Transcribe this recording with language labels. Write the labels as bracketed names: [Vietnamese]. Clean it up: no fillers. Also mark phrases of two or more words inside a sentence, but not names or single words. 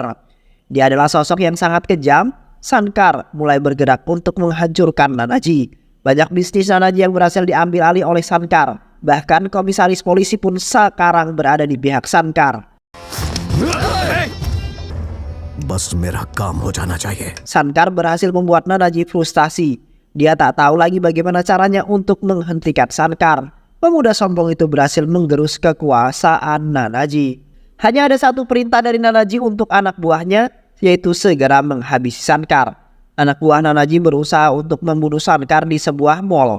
[Indonesian] Dia adalah sosok yang sangat kejam. Shankar mulai bergerak untuk menghancurkan Nanaji. Banyak bisnis Nanaji yang berhasil diambil alih oleh Shankar. Bahkan komisaris polisi pun sekarang berada di pihak Shankar. [Hindi] बस मेरा काम हो जाना चाहिए. [Indonesian] Shankar berhasil membuat Nanaji frustasi. Dia tak tahu lagi bagaimana caranya untuk menghentikan Shankar. Pemuda sombong itu berhasil menggerus kekuasaan Nanaji. Hanya ada satu perintah dari Nanaji untuk anak buahnya, yaitu segera menghabisi Shankar. Anak buah Nanaji berusaha untuk membunuh Shankar di sebuah mall.